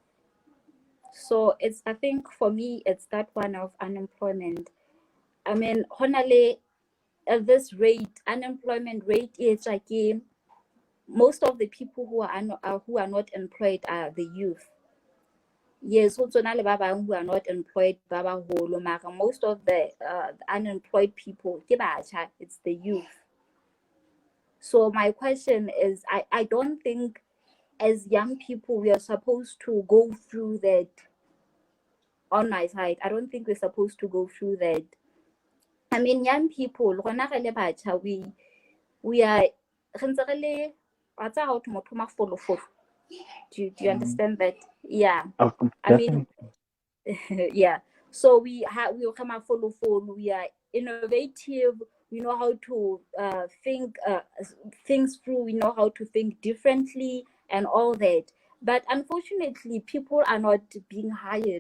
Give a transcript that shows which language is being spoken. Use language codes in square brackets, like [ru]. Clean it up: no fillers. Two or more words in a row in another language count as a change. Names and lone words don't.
[en] So it's, I think for me, it's that one of unemployment. I mean, honestly, at this rate, unemployment rate is like most of the people who are not employed are the youth. Yes, also [st] na le ba bang [en] who are not employed, [st] ba baholo, mara [en] most of the unemployed people [st] ke batjha, [en] it's the youth. So my question is, I don't think as young people we are supposed to go through that. On my side, I don't think we're supposed to go through that. I mean, young people, [st] rona re le batjha, [en] we are [st] re ntse re le wa tsa ha o thwe motho o mafolofolo. [en] Do you Mm, understand that? Yeah. I mean, definitely. yeah. So we come follow. We are innovative. We know how to think things through. We know how to think differently and all that. But unfortunately, people are not being hired.